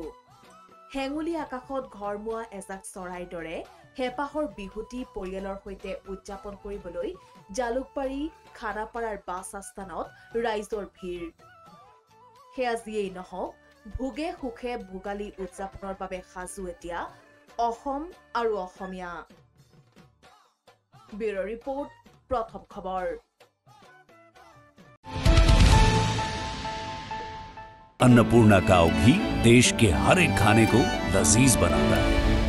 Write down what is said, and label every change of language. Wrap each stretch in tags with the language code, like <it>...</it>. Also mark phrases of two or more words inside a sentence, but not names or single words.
<as>হেঙুলী আকাশত ঘৰমুৱা এজাক চৰাইৰ দৰে হেঁপাহৰ বিহুটি পৰিয়ালৰ সৈতে উদযাপন কৰিবলৈ জালুকবাৰী, খানাপাৰাৰ বাছ আস্থানত ৰাইজৰ ভিৰ। সেয়া যিয়েই নহওক, ভোগে সুখে ভোগালী উদযাপনৰ বাবে সাজু এতিয়া অসম আৰু অসমীয়া।</as> <en>bureau report,</en> <as>প্ৰথম খবৰ।</as> <hi>अन्नपूर्णा काव घी देश के हर एक खाने को लजीज बनाता है।</hi>